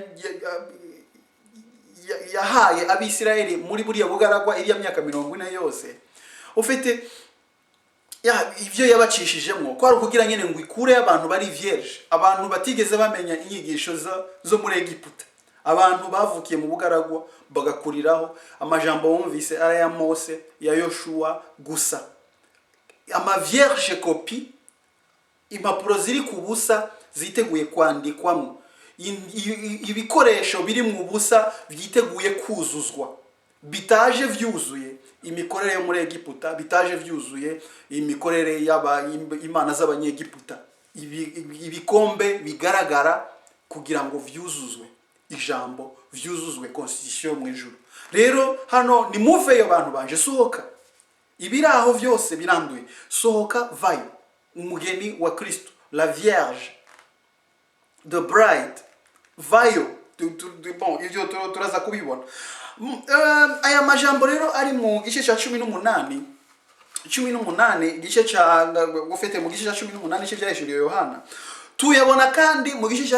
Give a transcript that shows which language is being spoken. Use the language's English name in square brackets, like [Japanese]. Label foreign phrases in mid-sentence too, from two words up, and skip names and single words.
[Rundi] yahaye Abisirayeli muri buriya bugaragwa iriya myaka 40 yose ufite ya ivyo yabacishijemo ko ari kugira nyene ngo ikure abantu bari vierge abantu batigeze bamenya inyigisho zo muri Egiputa abantu bavukiye mu bugaragwa bagakuriraho amajambo bumvise aya Mose ya Yoshua gusa ama [French] vierge copie [Rundi] impapuro ziri kubusa ziteguye kwandikwamo ibikoresho biri mu busa byiteguye kuzuzwa bitaje vyuzuye imikorere yo muri Egiputa bitaje vyuzuye imikorere imana z'abanyegiputa ibikombe bigaragara kugira ngo vyuzuzwe ijambo vyuzuzwe constitution mu ijuru rero hano ni muveyo abantu banje sohoka ibiraho vyose biranduye sohoka vayo umugeni wa Kristo [French] la vierge [English] the bride [Rundi] vayo bon ivyo turaza kubibona aya majambo rero ari mu gice cya 18 igice cya gufete mu gice cya 18 cy'ivyahishuriye Yohana tuyabona kandi mu gice cya